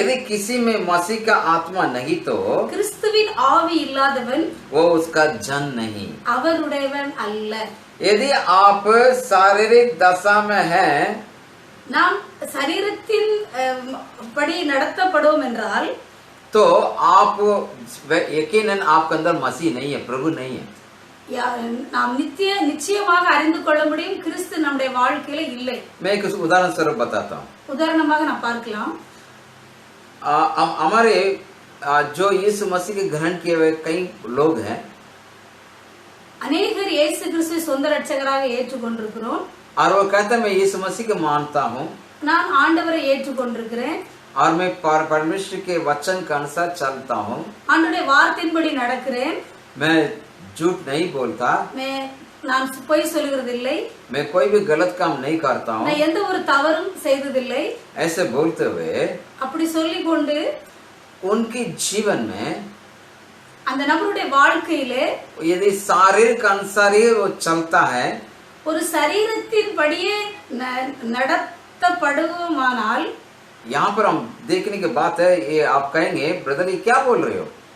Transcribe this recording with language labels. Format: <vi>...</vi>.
<hi>यदि किसी में मसीह का आत्मा नहीं तो</hi> <ta>கிறிஸ்துவின் ஆவி இல்லாதவன்</ta> <hi>वो उसका जन नहीं.</hi> <ta>அவருடையவன் அல்ல.</ta> <hi>यदि आप शारीरिक दशा में हैं</hi> <ta>நாம் சரீரத்தின் படி நடத்தப்படுவோம் என்றால்,</ta> <hi>तो आप यकीनन आपके अंदर मसीह नहीं है, प्रभु नहीं है.</hi> <ta>நாம் நிச்சயமாக அறிந்து கொள்ள முடியும், கிறிஸ்து நம்முடைய வாழ்க்கையில இல்லை.</ta> <hi>मैं एक उदाहरण स्वरूप बताता हूँ.</hi> <ta>உதாரணமாக நான் பார்க்கலாம்.</ta> <hi>हमारे जो यीशु मसीह के ग्रहण किए हुए कई लोग हैं,</hi> <ta>அநேகர் இயேசு கிறிஸ்துவை சொந்த ரட்சகராக ஏற்றுக்கொண்டிருக்கிறோம்.</ta> <hi>और वो कहता है मैं यीशु मसीह को मानता हूँ</hi> <ta>நான் ஆண்டவரை ஏற்றுக்கொண்டிருக்கிறேன்,</ta> <hi>और मैं परमेश्वर के वचन के अनुसार चलता हूँ,</hi> <ta>ஆண்டவருடைய வார்த்தையின்படி நடக்கிறேன்,</ta> <hi>मैं झूठ नहीं बोलता,</hi> <ta>நான் பொய் சொல்கிறதில்லை,</ta> <hi>मैं कोई भी गलत काम नहीं करता हूँ,</hi> <ta>நான் எந்த ஒரு தவறும் செய்ததில்லை.</ta> <hi>ऐसे बोलते हुए</hi> <ta>அப்படி சொல்லிக் கொண்டு</ta> <hi>उनके जीवन में</hi> <ta>அந்த நபருடைய வாழ்க்கையிலே</ta> <hi>यदि शारीरिक अनुसार ही वो चलता है,</hi> <ta>ஒரு சரீரத்தின் படியே நடத்தப்படுவோமானால்,</ta> <hi>यहाँ पर हम देखने की बात है, ये आप कहेंगे ब्रदर ये क्या बोल रहे हो,</hi>